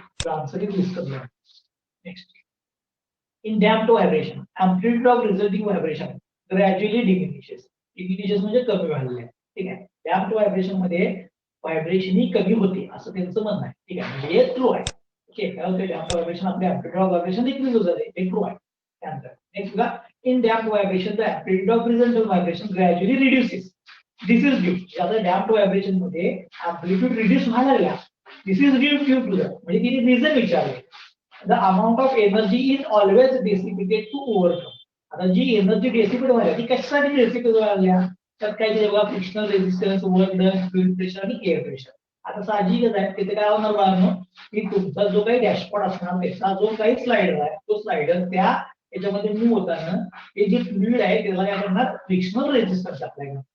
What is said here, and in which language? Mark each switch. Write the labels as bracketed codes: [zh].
[en] Answer is viscous damp. Next, in damped vibration, amplitude of resulting vibration gradually diminishes. [mr] Diminishes म्हणजे कमी व्हायला आहे. ठीक आहे, damped vibration मध्ये व्हायब्रेशन ही कमी होते असं त्यांचं म्हणणं आहे. ठीक आहे, म्हणजे हे ट्रू आहे. ओके, काय होते damped vibration, आपले amplitude of vibration डिक्रीज होत जाते, हे ट्रू आहे. त्यानंतर नेक्स्ट बघा, [en] in damped vibration the amplitude of resultant vibration gradually reduces. This is due, [mr] आता damped vibration मध्ये amplitude reduce व्हायला लागला. [en] This is due to the, [mr] म्हणजे तिने रिझन विचारले. [en] The amount of energy is always dissipated to overcome. [mr] आता जी energy dissipate व्हायला ती कशासाठी डेसिपेट व्हायला, तर काय ते बघा, frictional resistance, work done, fluid pressure आणि एअर प्रेशर. आता साहजिकच आहे, तिथे काय होणार बाळांनो, की तुमचा जो काही डॅशपॉट असणार त्याचा जो काही स्लाइडर आहे, तो स्लाइडर त्या याच्यामध्ये मूव्ह होताना हे जे फ्लुइड आहे त्याला काय करणार, फ्रिक्शनल रेझिस्टन्स अप्लाय करणार.